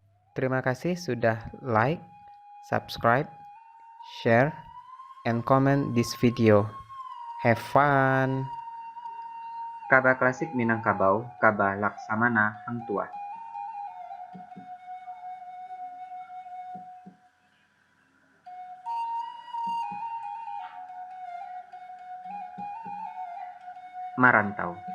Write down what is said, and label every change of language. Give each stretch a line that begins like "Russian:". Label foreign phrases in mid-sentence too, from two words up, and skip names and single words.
Indonesian: Terima kasih sudah
English: like, subscribe, share, and comment this video. Have fun!
Minangkabau: Kaba klasik Minangkabau, kaba Laksamana Hang Tuah. Marantau.